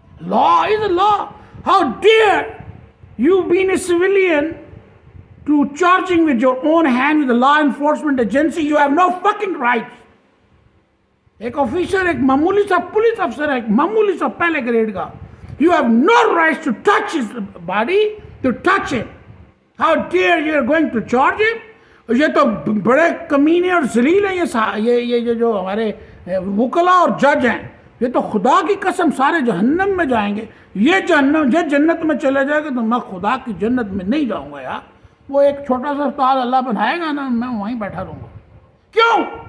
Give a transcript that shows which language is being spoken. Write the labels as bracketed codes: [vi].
[en] Law is a law, how dare you ban a civilian to charging with your own hand with law enforcement agency, you have no fucking rights. [ur] ایک officer, ایک معمولی سا police افسر ہے، ایک معمولی سا پہلے گریڈ کا، [en] you have no rights to touch his body, to touch him. How dare you are going to charge him? [ur] یہ تو بڑے کمینے اور ذلیل ہیں یہ جو ہمارے وکلا اور جج ہیں، یہ تو خدا کی قسم سارے جہنم میں جائیں گے۔ یہ جنت میں چلے جائے گا تو میں خدا کی جنت میں نہیں جاؤں گا یار۔ وہ ایک چھوٹا سا استاد اللہ بنائے گا نا، میں وہیں بیٹھا رہوں گا۔ کیوں؟